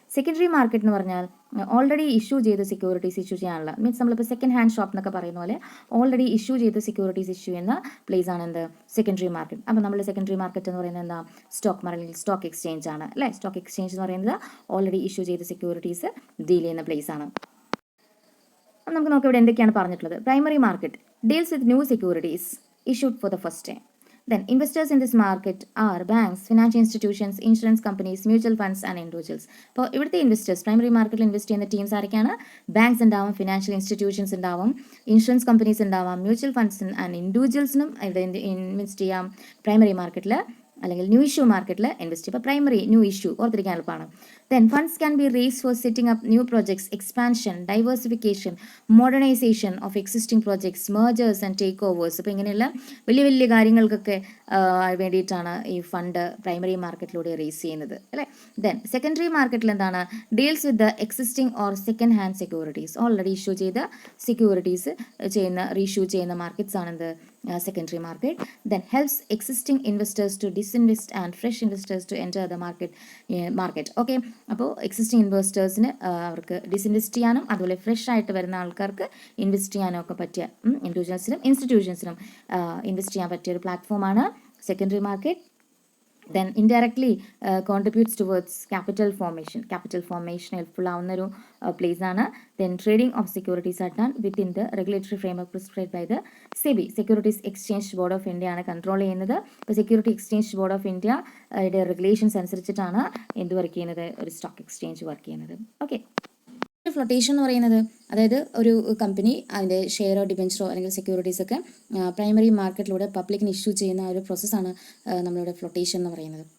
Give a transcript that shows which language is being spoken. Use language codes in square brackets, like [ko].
[ml] Secondary market എന്ന് പറഞ്ഞാൽ already issue ചെയ്ത സെക്യൂരിറ്റീസ് ഇഷ്യൂ ചെയ്യാനുള്ള മീൻസ് നമ്മളിപ്പോൾ സെക്കൻഡ് ഹാൻഡ് ഷോപ്പ് എന്നൊക്കെ പറയുന്ന പോലെ ഓൾറെഡി ഇഷ്യൂ ചെയ്ത സെക്യൂരിറ്റീസ് ഇഷ്യൂ ചെയ്യുന്ന പ്ലേസ് ആണ് എന്ത് സെക്കൻഡറി മാർക്കറ്റ്. അപ്പോൾ നമ്മൾ സെക്കൻഡറി മാർക്കറ്റ് എന്ന് പറയുന്നത് എന്താ സ്റ്റോക്ക് മാർക്കറ്റ് സ്റ്റോക്ക് എക്സ്ചേഞ്ച് ആണ് അല്ലേ. സ്റ്റോക്ക് എക്സ്ചേഞ്ച് എന്ന് പറയുന്നത് ഓൾറെഡി ഇഷ്യൂ ചെയ്ത സെക്യൂരിറ്റീസ് ഡീൽ ചെയ്യുന്ന പ്ലേസ് ആണ്. അപ്പം നമുക്ക് നോക്കാം ഇവിടെ എന്തൊക്കെയാണ് പറഞ്ഞിട്ടുള്ളത്. [en] Primary market deals with new securities issued for the first time. Then investors in this market are banks, financial institutions, insurance companies, mutual funds and individuals. [ml] അപ്പോൾ ഇവിടുത്തെ ഇൻവെസ്റ്റേഴ്സ് പ്രൈമറി മാർക്കറ്റിൽ ഇൻവെസ്റ്റ് ചെയ്യുന്ന ടീംസ് ആരൊക്കെയാണ്? ബാങ്ക്സ് ഉണ്ടാവും, financial institutions ഉണ്ടാവും, insurance companies ഉണ്ടാവാം, mutual funds and ഇൻഡിവിജ്വൽസിനും ഇവിടെ invest ചെയ്യാം പ്രൈമറി മാർക്കറ്റിൽ അല്ലെങ്കിൽ ന്യൂ ഇഷ്യൂ മാർക്കറ്റിൽ ഇൻവെസ്റ്റ് ചെയ്യും. ഇപ്പോൾ പ്രൈമറി ന്യൂ ഇഷ്യൂ ഓർത്തിരിക്കാൻ എളുപ്പമാണ്. [en] Then funds can be raised for setting up new projects, expansion, diversification, modernization of existing projects, mergers and takeovers. [ml] അപ്പോൾ ഇങ്ങനെയുള്ള വലിയ വലിയ കാര്യങ്ങൾക്കൊക്കെ വേണ്ടിയിട്ടാണ് ഈ ഫണ്ട് പ്രൈമറി മാർക്കറ്റിലൂടെ റേസ് ചെയ്യുന്നത് അല്ലേ. [en] then [ml] സെക്കൻഡറി മാർക്കറ്റിൽ എന്താണ്? [en] Deals with the existing or second hand securities. [ml] Already issue ചെയ്ത സെക്യൂരിറ്റീസ് റീഇഷ്യൂ ചെയ്യുന്ന markets ആണെന്ത് secondary market. [en] Then helps existing investors to disinvest and fresh investors to enter the market. [ml] Okay, അപ്പോൾ existing ഇൻവെസ്റ്റേഴ്സിന് അവർക്ക് ഡിസ്ഇൻവെസ്റ്റ് ചെയ്യാനും അതുപോലെ fresh ആയിട്ട് വരുന്ന ആൾക്കാർക്ക് ഇൻവെസ്റ്റ് ചെയ്യാനും ഒക്കെ പറ്റിയ ഇൻഡിവിജ്വൽസിനും ഇൻസ്റ്റിറ്റ്യൂഷൻസിനും ഇൻവെസ്റ്റ് ചെയ്യാൻ പറ്റിയ ഒരു പ്ലാറ്റ്ഫോമാണ് secondary market. [en] Then indirectly contributes towards capital formation helpful [ml] ആവുന്നൊരു place ആണ്. [en] Then trading of securities are done within the regulatory framework prescribed by the SEBI. [ml] Securities Exchange Board of India ആണ് control ചെയ്യുന്നത്. ഇപ്പോൾ security exchange board of ഇന്ത്യയുടെ regulations അനുസരിച്ചിട്ടാണ് എന്ത് work ചെയ്യുന്നത്? ഒരു stock exchange work ചെയ്യുന്നത്. ഓക്കെ, ഫ്ലോട്ടേഷൻ എന്ന് പറയുന്നത് അതായത് ഒരു കമ്പനി അതിൻ്റെ ഷെയറോ ഡിബെഞ്ചറോ അല്ലെങ്കിൽ സെക്യൂരിറ്റീസ് ഒക്കെ പ്രൈമറി മാർക്കറ്റിലൂടെ പബ്ലിക്കിന് ഇഷ്യൂ ചെയ്യുന്ന ഒരു പ്രോസസ്സാണ് നമ്മളിവിടെ ഫ്ലോട്ടേഷൻ എന്ന് പറയുന്നത്.